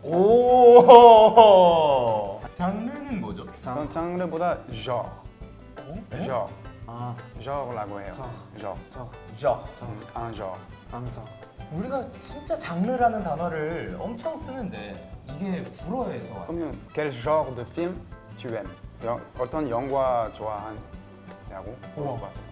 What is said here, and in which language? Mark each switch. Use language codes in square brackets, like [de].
[ko] 오. 장르는 뭐죠? 그건 장르보다 genre. genre라고 해요. genre. [fr] un genre. [ko] 항상. 우리가 진짜 장르라는 단어를 엄청 쓰는데 이게 불어에서 왔어요. [fr] 그러면 quel genre de film tu aimes? [ko] 어떤 영화 좋아하냐고 물어봤어요.